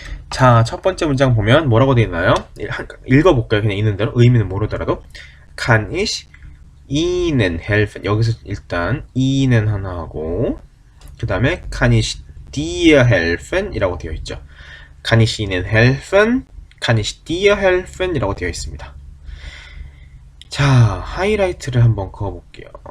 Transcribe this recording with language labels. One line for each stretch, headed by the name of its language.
Korean: 자, 첫 번째 문장 보면 뭐라고 되어 있나요? 읽어볼까요? 그냥 있는 대로 의미는 모르더라도
German: kann ich Ihnen helfen.
Korean: 여기서 일단 Ihnen 하나 하고 그 다음에
German: kann ich dir helfen
Korean: 이라고 되어 있죠.
German: kann ich Ihnen helfen, kann ich dir helfen
Korean: 이라고 되어 있습니다. 자, 하이라이트를 한번 그어볼게요.